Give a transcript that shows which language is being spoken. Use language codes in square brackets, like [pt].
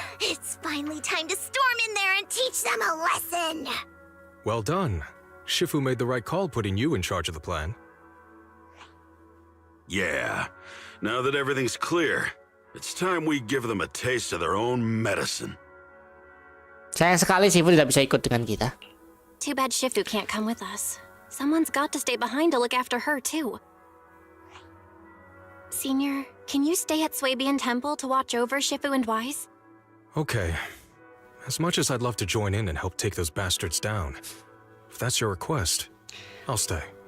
[en] It's finally time to storm in there and teach them a lesson. Well done. Shifu made the right call putting you in charge of the plan. Yeah. Now that everything's clear, it's time we give them a taste of their own medicine. [id] Sayang sekali Shifu tidak bisa ikut dengan kita. [en] Too bad Shifu can't come with us. Someone's got to stay behind to look after her, too. Senior, can you stay at Swabian Temple to watch over Shifu and Wise? Okay. As much as I'd love to join in and help take those bastards down, if that's your request, I'll stay.